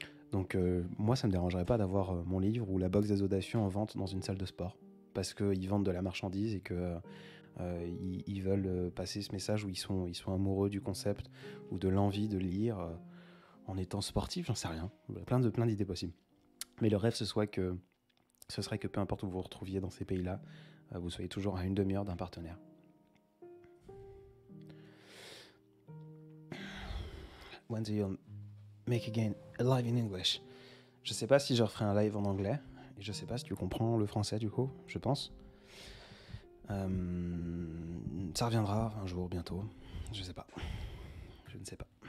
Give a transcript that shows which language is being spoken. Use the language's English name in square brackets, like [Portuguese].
[French] Donc moi, ça ne me dérangerait pas d'avoir mon livre ou la box des audacieux en vente dans une salle de sport, parce qu'ils vendent de la marchandise et que ils veulent passer ce message où ils sont amoureux du concept ou de l'envie de lire en étant sportif, j'en sais rien. Plein d'idées possibles. Mais le rêve, ce serait que peu importe où vous vous retrouviez dans ces pays-là, vous soyez toujours à une demi-heure d'un partenaire. [English] When do you make again a live in English? [French] Je sais pas si je referai un live en anglais, et je sais pas si tu comprends le français du coup, je pense. Ça reviendra un jour, bientôt. Je sais pas. Je ne sais pas.